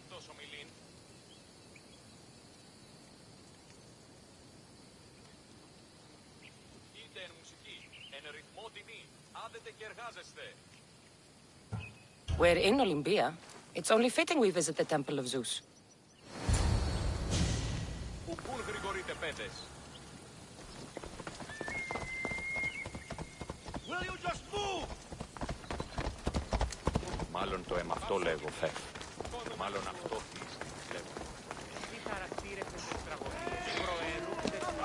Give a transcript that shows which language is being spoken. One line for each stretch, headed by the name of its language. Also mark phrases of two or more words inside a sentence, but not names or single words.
English: We're in Olympia. It's only fitting we visit the Temple of Zeus. Will you just move?
Greek: Μάλλον το εμαυτό λέγω, Φεφ. Μάλλον αυτό λέγω. Οι χαρακτήρες της τραγωδίας προαιρούνται της